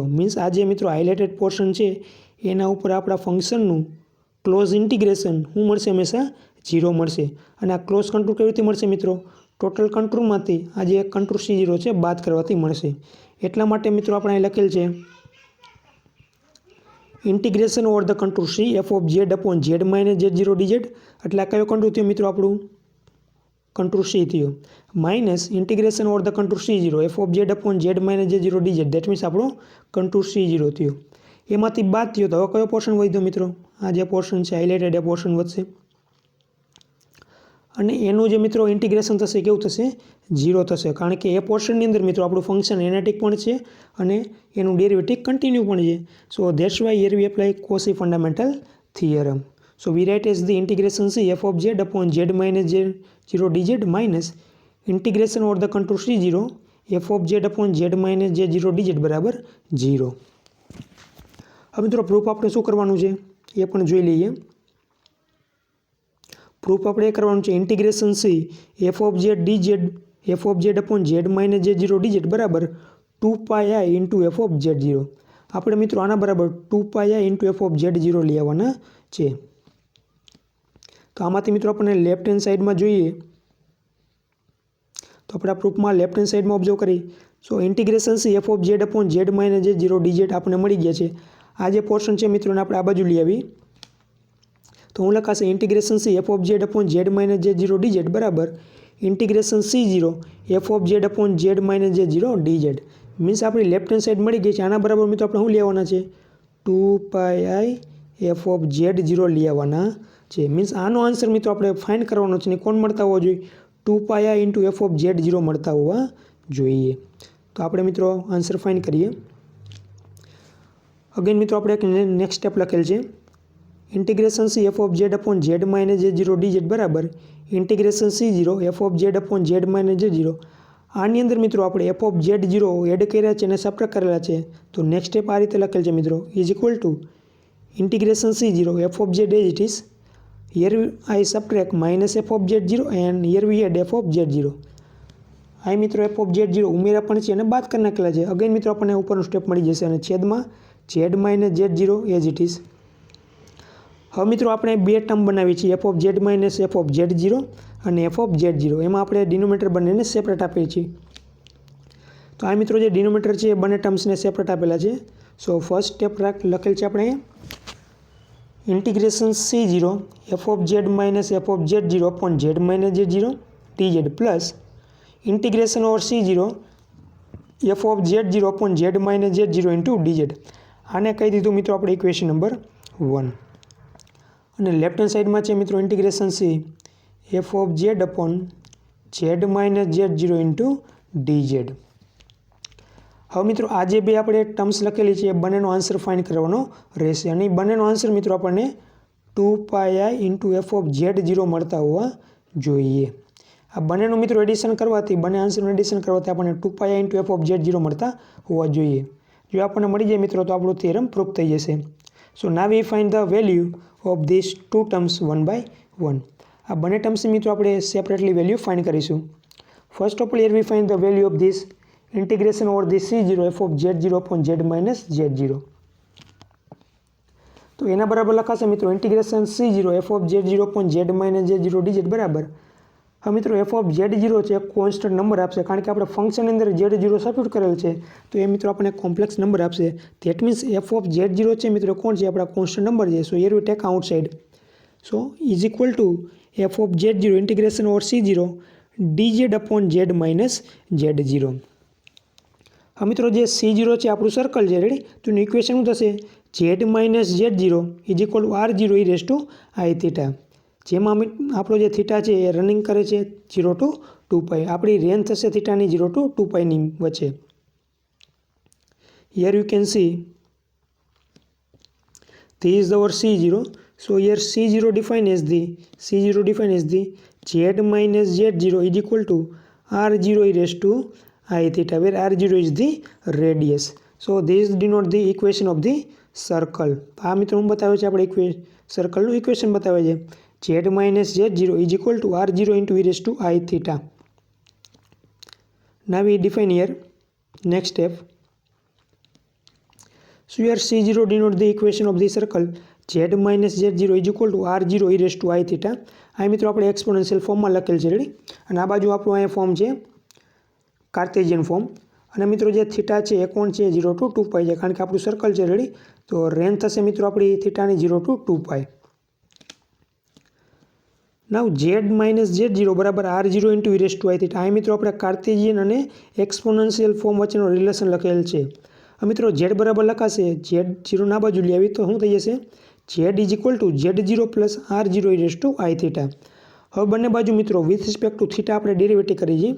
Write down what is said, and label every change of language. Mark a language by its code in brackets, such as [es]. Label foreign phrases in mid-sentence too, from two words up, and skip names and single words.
[gu] મીન્સ આ જે મિત્રો [en] highlighted portion [gu] છે એના ઉપર આપણા ફંક્શનનું [en] close integration [gu] શું મળશે? હંમેશા 0 મળશે. અને આ [en] close control [gu] કેવી રીતે મળશે મિત્રો? [en] total control માંથી [gu] આ જે કંટ્રોલ C0 છે બાદ કરવાથી મળશે. એટલા માટે મિત્રો આપણે અહીં લખેલ છે [en] integration over the control C f of z upon z minus z0 dz. [gu] એટલે આ કયો કંટ્રોલ થયો મિત્રો? આપણું કંટ્રોલ C થયો. [en] minus integration over the control C0 f of z upon z minus z0 dz. that means [gu] આપણો કંટ્રોલ C0 થયો. એમાંથી બાદ થયો તો હવે કયો પોર્શન વધ્યો મિત્રો? આ જે પોર્શન છે હાઇલાઇટેડ એ પોર્શન વધશે અને એનું જે મિત્રો ઇન્ટિગ્રેશન થશે કેવું થશે? 0 થશે. કારણ કે એ પોર્શનની અંદર મિત્રો આપણું ફંક્શન એનાલિટિક પણ છે અને એનું [en] derivative continue [gu] પણ છે. [en] so that's why here we apply Cauchy fundamental theorem. So we write as the integration C f of z upon z minus z0 dz minus integration over the contour C0 f of z upon z minus z0 dz બરાબર 0. [gu] હવે મિત્રો પ્રૂફ આપણે શું કરવાનું છે એ પણ જોઈ લઈએ. પ્રૂફ આપણે એ કરવાનું છે [en] integration C f of z dz f of z upon z minus z0 dz [gu] બરાબર 2πi [en] into f of z0. [gu] આપણે મિત્રો આના બરાબર 2πi [en] into f of z0 [gu] લઈ આવવાના છે. તો આમાંથી મિત્રો આપણને [en] left hand side માં [gu] જોઈએ તો આપણે આ પ્રૂફમાં [en] left hand side માં [gu] ઓબ્ઝર્વ કરી. [en] so integration C f of z upon z minus z0 dz [gu] આપણને મળી ગયા છે. આ જે પોર્શન છે મિત્રોને આપણે આ બાજુ લઈ આવી તો હું લખાશે [en] integration C f of z upon z minus z0 dz [gu] બરાબર [en] integration C0 f of z upon z minus z0 dz. [gu] મીન્સ આપણી [en] left hand side [gu] મળી ગઈ છે. આના બરાબર મિત્રો આપણે શું લેવાના છે? 2πi [en] f of z0 [gu] લઈ આવવાના છે. મીન્સ આનો આન્સર મિત્રો આપણે ફાઇન્ડ કરવાનો છે ને કોણ મળતા હોવા જોઈએ? 2πi [en] into f of z0 [gu] મળતા હોવા જોઈએ. તો આપણે મિત્રો [en] answer find [gu] કરીએ. અગેન મિત્રો આપણે એક [en] next step [gu] લખેલ છે [en] integration C f of z upon z minus z0 dz [gu] બરાબર [en] integration C0 f of z upon z minus z0. [gu] આની અંદર મિત્રો આપણે [en] f of z0 [gu] એડ કર્યા છે અને સબટ્રેક્ટ કરેલા છે. તો [en] next step [gu] આ રીતે લખેલ છે મિત્રો [en] is equal to integration C0 f of z as it is. Here I subtract minus f of z0 and here we add f of z0. [gu] આ મિત્રો [en] f of z0 [gu] ઉમેરા પણ છે અને બાદ કરી નાખેલા છે. અગેન મિત્રો આપણને ઉપરનું સ્ટેપ મળી જશે અને છેદમાં [en] z minus z0 as it is. [gu] હવે મિત્રો આપણે બે ટર્મ બનાવી છે [en] f of z minus f of z0 [gu] અને [en] f of z0. [gu] એમાં આપણે ડિનોમિનેટર બંનેને સેપરેટ આપીએ છીએ. તો આ મિત્રો જે ડિનોમિનેટર છે એ બંને ટર્મ્સને સેપરેટ આપેલા છે. [en] so first step [gu] લખેલ છે આપણે [en] integration C0 f of z minus f of z0 upon z minus z0 dz plus integration over C0 f of z0 upon z minus z0 into dz. [gu] આને કહી દીધું મિત્રો આપણે [en] equation number 1. [gu] અને [en] left hand side માં [gu] છે મિત્રો [en] integration C f of z upon z minus z0 into dz. [gu] હવે મિત્રો આ જે બે આપણે ટર્મ્સ લખેલી છે એ બંનેનો [en] answer find [gu] કરવાનો રહેશે અને બંનેનો આન્સર મિત્રો આપણને 2πi [en] into f of z0 [gu] મળતા હોવા જોઈએ. આ બંનેનું મિત્રો એડિશન કરવાથી બંને આન્સરનું એડિશન કરવાથી આપણને 2πi [en] into f of z0 [gu] મળતા હોવા જોઈએ. જો આપણને મળી જાય મિત્રો તો આપણું [en] theorem proof [gu] થઈ જશે. [en] so now we find the value of this two terms 1 by 1. [gu] આ બંને ટર્મ્સની મિત્રો આપણે [en] separately value find [gu] કરીશું. [en] first of all here we find the value of this integration over this C0 f of z0 upon z minus z0. [gu] તો એના બરાબર લખાશે મિત્રો [en] integration C0 f of z0 upon z minus z0 dz [gu] બરાબર. હવે મિત્રો [en] f of z0 [gu] છે [en] constant number [gu] આપશે કારણ કે આપણે ફંક્શન અંદર z0 સબસ્ટિટ્યુટ કરેલ છે તો એ મિત્રો આપણને [en] complex number [gu] આપશે. [en] that means f of z0 [gu] છે મિત્રો કોણ છે? આપણા [en] constant number [gu] છે. [en] so here we take outside. so is equal to f of z zero integration over C0 dz upon z minus Z0. [gu] હવે મિત્રો જે C0 છે આપણું સર્કલ છે, રેડી? તો એનું ઇક્વેશન શું થશે? [en] z minus Z0 is equal to R0 e raise to i theta. [gu] જેમાં આપણો જે થીટા છે એ રનિંગ કરે છે 0 to 2π. આપણી રેન્જ થશે થીટાની 0 to 2πની વચ્ચે. [en] Here you can see this is our C0. So here C0 defined as the Z minus Z0 is equal to R0 e raised to I theta, where R0 is the radius. So this denote the equation of the circle. [gu] આ મિત્રો હું બતાવે છે આપણે સર્કલનું ઇક્વેશન બતાવે છે. [en] Z minus Z0 is equal to R0 into e raised to I theta. Now we define here next step. So here C0 denote the equation of the circle. Z minus Z0 is equal to R0 e raised to I theta. [gu] આ મિત્રો આપણે એક્સપોનેન્શિયલ ફોર્મમાં લખેલ છે, રેડી? અને આ બાજુ આપણું અહીંયા ફોર્મ છે [en] Cartesian form. [gu] અને મિત્રો જે થીટા છે એ કોણ છે? 0 to 2π છે, કારણ કે આપણું સર્કલ છે, રેડી? તો રેન્જ થશે મિત્રો આપણી થીટાની 0 to 2π. [en] now Z minus Z0 [gu] બરાબર [en] R0 into e raised to I theta. [gu] આ મિત્રો આપણે કાર્ટેશિયન અને [en] exponential form [gu] વચ્ચેનો રિલેશન લખેલ છે. મિત્રો Z બરાબર લખાશે, Z0 ના બાજુ લઈ આવી તો શું થઈ જશે? [en] Z is equal to Z0 plus R0 e raise to I theta. [gu] હવે બંને બાજુ મિત્રો [en] with respect to theta [gu] આપણે ડેરિવેટિવ કરી છે.